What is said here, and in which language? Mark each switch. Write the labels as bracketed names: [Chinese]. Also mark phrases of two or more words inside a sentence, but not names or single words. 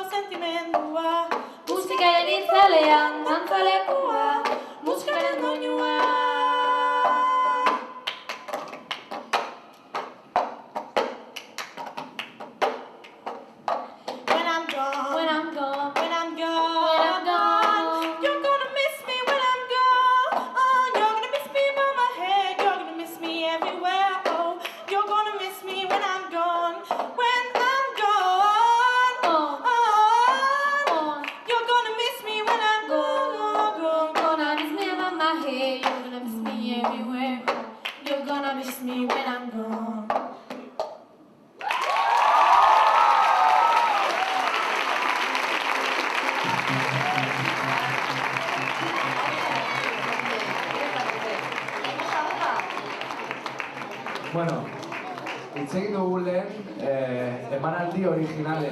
[Basque] sentimendua, musikaren itzalean dantzalekua, musikaren doinua. [English] When I'm gone, when I'm gone, when I'm gone, when I'm gone, you're gonna miss me when I'm gone. Oh, you're gonna miss me by my head, you're gonna miss me everywhere. Oh, you're gonna miss me when I'm gone, when I'm gone. Oh, you're gonna miss me when I'm gone. Gonna miss me by my head, you're gonna miss me everywhere. You're gonna miss me when I'm gone. [Basque] Bueno, hitz egin dugu lehen emanaldi originalez.